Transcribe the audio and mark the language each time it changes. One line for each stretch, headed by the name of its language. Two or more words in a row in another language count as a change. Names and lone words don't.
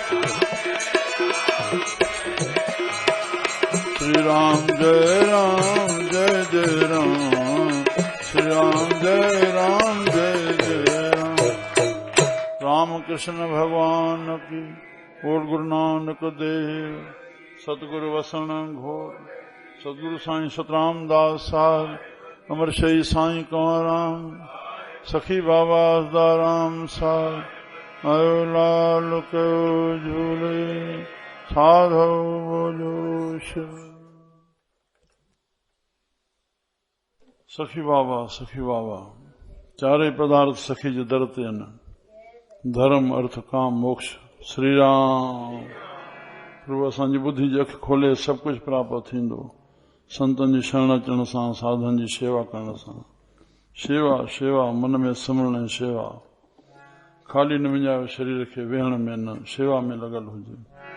Sindhi: श्री राम जय राम जय जय राम। श्री राम जय राम जय जय राम।
Hindi: राम कृष्ण भगवान की।
Sindhi: बोल गुरु नानक देव। सतगुरु वसण घोर। सतगुरु साईं सतराम दास साहब, अमर शही साईं कंवराम, सखी बाबा असदाराम साहब। आयो लाल कयो झूले, साधो बोलो सखी बाबा। सखी बाबा चारे पदार्थ सखी जे दर ते आहिनि। धर्म अर्थ काम मोक्ष। श्री राम। प्रभु असांजी ॿुधी जी अखि खोले सभु कुझु प्राप्त थींदो। संतनि जी शरण अचण सां, साधन जी शेवा करण सां। शेवा शेवा मन में सिमरण ऐं शेवा। खाली न विञायो शरीर खे वेहण में न, शेवा में लॻल हुजे।